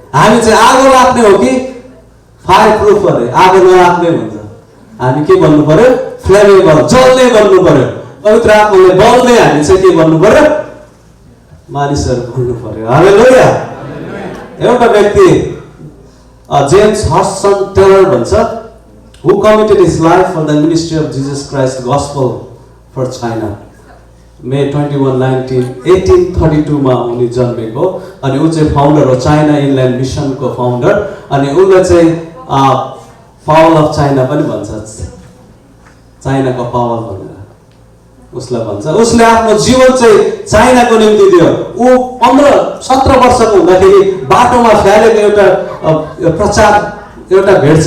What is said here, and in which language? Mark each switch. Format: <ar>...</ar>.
<ne>हामी चाहिँ आगो लाग्ने हो कि फायर प्रुफ अरे, आगो नलाग्ने भन्छ। हामी के भन्नु पर्यो, फ्लेमेबल, जल्ने भन्नु पर्यो। पवित्र आत्माले बल्ने हामी चाहिँ के भन्नु पर्यो, मानिसहरू भन्नु पर्यो। हालेलुया। एउटा व्यक्ति जेम्स हडसन टेलर भन्छ,</ne> <en>who committed his life for the ministry of Jesus Christ gospel for China.</en> <ne>May 21, 1832 मा उनी जन्मेको। अनि ऊ चाहिँ फाउन्डर हो, चाइना इनल्यान्ड मिसनको फाउन्डर। अनि उसलाई चाहिँ पावल अफ चाइना पनि भन्छ, चाइनाको पावल भनेर उसलाई भन्छ। उसले आफ्नो जीवन चाहिँ चाइनाको निम्ति दियो। ऊ 15-17 वर्षको हुँदाखेरि बाटोमा फ्यालेको एउटा प्रचार एउटा भेट्छ।</ne>